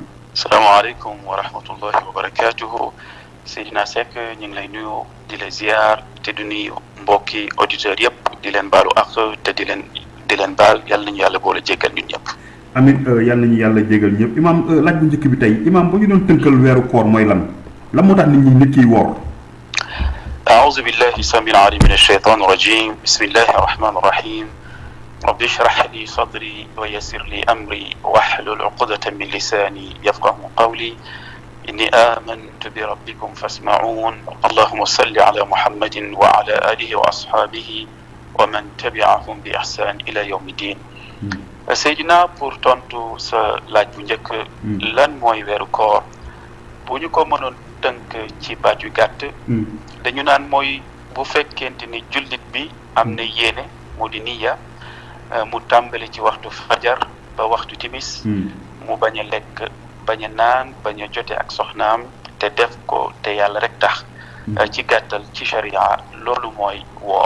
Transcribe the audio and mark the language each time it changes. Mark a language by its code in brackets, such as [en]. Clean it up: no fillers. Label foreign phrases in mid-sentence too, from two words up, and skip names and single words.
[ar] السلام عليكم ورحمة الله وبركاته. [wo] Seydina Seck ñu ngi lay nuyu di la ziar te du nuyu mbokki auditeurs yëpp di leen baalu ak te di leen baal yàlla nañu yàlla boole jéggal ñun ñëpp. amiin yàlla nañu yàlla jéggal ñëpp imaam laaj bu njëkk bi tey imaam bu ñu doon tënkal weeru koor mooy lan moo tax nit kiy woor. [ar] أعوذ بالله السميع العليم من الشيطان الرجيم بسم الله الرحمن الرحيم رب اشرح لي صدري ويسر لي أمري واحلل عقدة من لساني يفقهوا قولي إني آمنت بربكم فاسمعون اللهم صل على محمد وعلى آله وأصحابه ومن تبعهم بإحسان إلى يوم الدين. [wo] Seydina pour tontu sa laaj bu njëkk lan mooy weeru koor bu ñu ko mënoon tënk ci baat yu gàtt dañu naan mooy bu fekkente ni jullit bi am na yéene mu di niya mu tàmbali ci waxtu fajar ba waxtu timis mu bañ a lekk bañ a naan bañ a jote ak soxnaam te def ko te yàlla rek tax ci gàttal ci sharia loolu mooy woor.